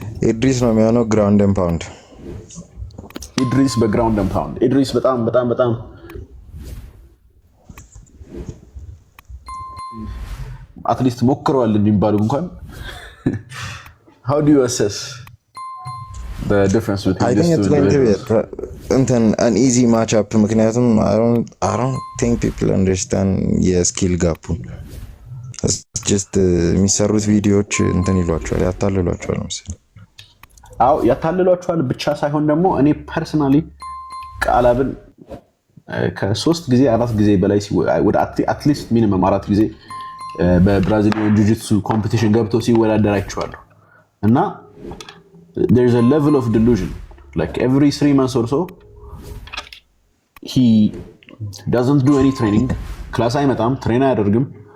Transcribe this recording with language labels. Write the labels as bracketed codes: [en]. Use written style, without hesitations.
[am] ኢድሪስ ነው የሚሆነው ግራውንድ ኤንድ ፓውንድ። ኢድሪስ በግራውንድ ኤንድ ፓውንድ። ኢድሪስ በጣም አትሊስት ሞክረዋል እንዲባሉ እንኳን. [en] How do you assess the difference between I think it's going to be an easy matchup [am] ምክንያቱም [en] I don't think people understand [am] የስኪል ጋፑን. It's just የሚሰሩት ቪዲዮዎች ይሏቸዋል ያታልሏቸዋል መሰለኝ። አዎ ያታልሏቸዋል ብቻ ሳይሆን ደግሞ እኔ ፐርሰናሊ ቃላብን ከ3 ጊዜ 4 ጊዜ በላይ ወደ አትሊስት ሚኒመም 4 ጊዜ በብራዚሊያን ጂጂትሱ ኮምፒቲሽን ገብቶ ሲወዳደር አይቼዋለሁ እና [en] there's a level of delusion like every 3 months or so he doesn't do any training [am] ክላስ አይመጣም ትሬን አያደርግም